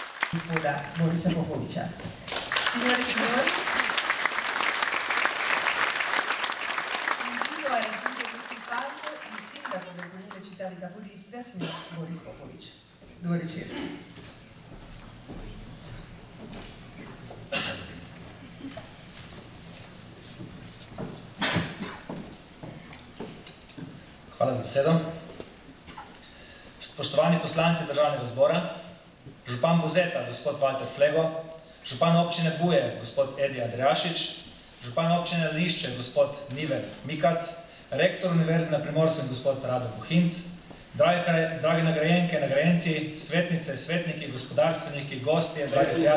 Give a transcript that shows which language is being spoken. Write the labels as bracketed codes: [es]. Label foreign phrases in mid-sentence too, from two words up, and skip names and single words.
[sl] gospoda Borisa Popoviča. [it] Signori e signori, invito a raggiungere questo palco il sindaco del comune città di Capodistria, signor Boris Popovič. [hr] Dobar večer. [sl] Hvala za besedo. Spoštovani poslanci Državnega zbora, župan Buzeta, gospod Walter Flego, župan občine Buje, gospod Edi Andrejašič, župan občine Lanišče, gospod Nive Mikac, rektor Univerze na Primorskem, gospod Rado Buhinc, dragi nagrajenke, nagrajenci, svetnice, svetniki, gospodarstveniki, gostje, dragi prijatelji.